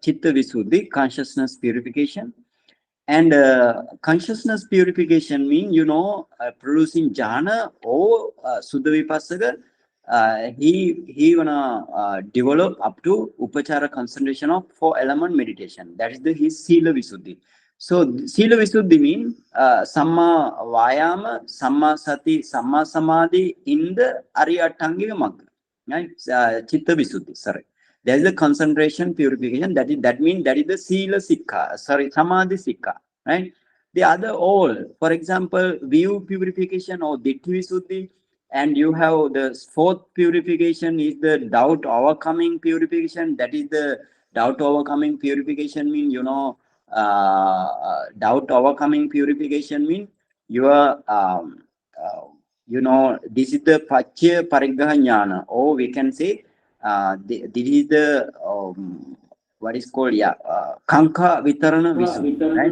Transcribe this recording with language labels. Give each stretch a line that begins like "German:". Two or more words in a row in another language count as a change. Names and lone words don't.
Pali: Chitta Visuddhi,
English: consciousness purification. And consciousness purification mean, producing jhana or
Pali: Suddha Vipassaka.
English: He gonna develop up to upachara concentration of 4 element meditation. That is the his
Pali: sila visuddhi.
English: So
Pali: sila visuddhi
English: mean
Pali: samma vayama, samma sati, samma samadhi
English: in the
Pali: aryatangiga magga,
English: right?
Pali: Chitta visuddhi.
English: Sorry, there is a concentration purification. That means that is the
Pali: sila sikha.
English: Sorry,
Pali: samadhi sikha,
English: right? The other all, for example, view purification or
Pali: ditti visuddhi,
English: and you have the fourth purification is the doubt overcoming purification. That is the doubt overcoming purification mean, doubt overcoming purification mean your this is the
Pali: Pachya Parigraha Jnana,
English: or we can say this is the what is called, yeah,
Pali: Kanka Vitarana Visuddhi,
English: right?